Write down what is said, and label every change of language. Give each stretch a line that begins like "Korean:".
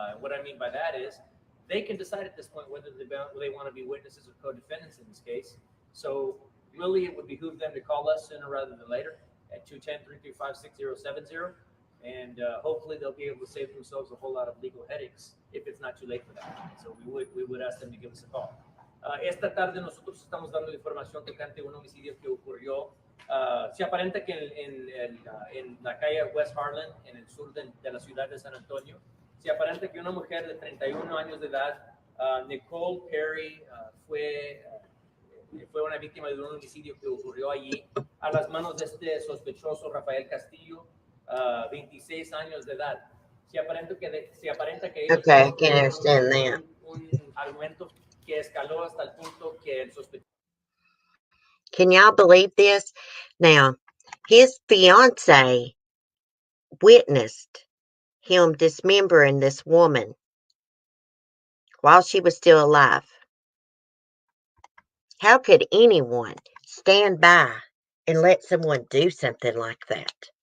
English: What I mean by that is they can decide at this point whether they want to be witnesses or co-defendants in this case. So really, it would behoove them to call us sooner rather than later at 210-335-6070, and hopefully they'll be able to save themselves a whole lot of legal headaches if it's not too late for that. So we would ask them to give us a call.
Spanish: Esta tarde nosotros estamos dando información tocante a un homicidio que ocurrió. Se aparenta que en la calle West Harlan, en el sur de la ciudad de San Antonio, se aparenta que una mujer de 31 años de edad, Nicole Perry, fue una víctima de un homicidio que ocurrió allí a las manos de este sospechoso Rafael Castillo, 26 años de edad. Se aparenta que ella
English: Okay, I can understand that.
Spanish: un argumento que escaló hasta el punto que el sospechoso.
English: Can y'all believe this? Now, his fiance witnessed him dismembering this woman while she was still alive. How could anyone stand by and let someone do something like that?